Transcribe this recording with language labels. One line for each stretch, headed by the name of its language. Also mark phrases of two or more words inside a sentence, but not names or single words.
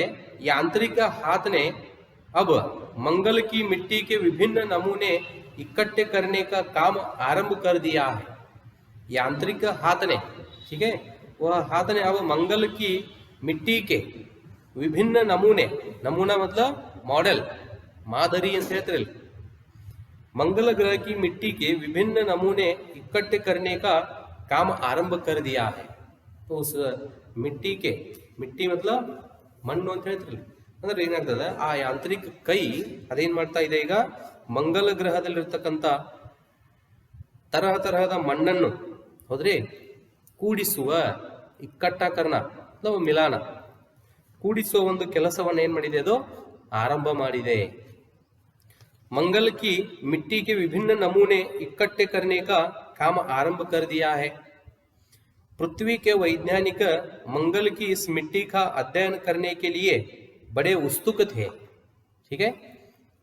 Hindi: यांत्रिक हाथ ने अब मंगल की मिट्टी के विभिन्न नमूने इकट्ठे करने का काम आरंभ कर दिया है। यांत्रिक हाथ ने, ठीक है, वह हाथ ने अब मंगल की मिट्टी के विभिन्न नमूने, नमूना मतलब मॉडल, मादरी
Kannada: ಅಂತ ಹೇಳ್ತಾರೆ,
Hindi: मंगल ग्रह की मिट्टी के विभिन्न नमूने इकट्ठे करने का काम आरंभ कर दिया है। तो उस मिट्टी के, मिट्टी मतलब
Kannada: ಮಣ್ಣು ಅಂತ ಹೇಳ್ತಿರಲ್ಲ, ಅಂದ್ರೆ ಏನಾಗ್ತದೆ, ಆ ಯಾಂತ್ರಿಕ ಕೈ ಅದೇನ್ ಮಾಡ್ತಾ ಇದೆ, ಈಗ ಮಂಗಲ ಗ್ರಹದಲ್ಲಿರ್ತಕ್ಕಂಥ ತರಹ ತರಹದ ಮಣ್ಣನ್ನು ಹೋದ್ರೆ ಕೂಡಿಸುವ, ಇಕ್ಕಟ್ಟಕರಣ ಅಥವಾ ಮಿಲಾನ, ಕೂಡಿಸುವ ಒಂದು ಕೆಲಸವನ್ನು ಏನ್ ಮಾಡಿದೆ, ಅದು ಆರಂಭ ಮಾಡಿದೆ।
Hindi: मंगल की मिट्टी के विभिन्न नमूने इकट्ठे करने का काम आरंभ कर दिया है। पृथ्वी के वैज्ञानिक मंगल की इस मिट्टी का अध्ययन करने के लिए बड़े उत्सुक थे, ठीक है।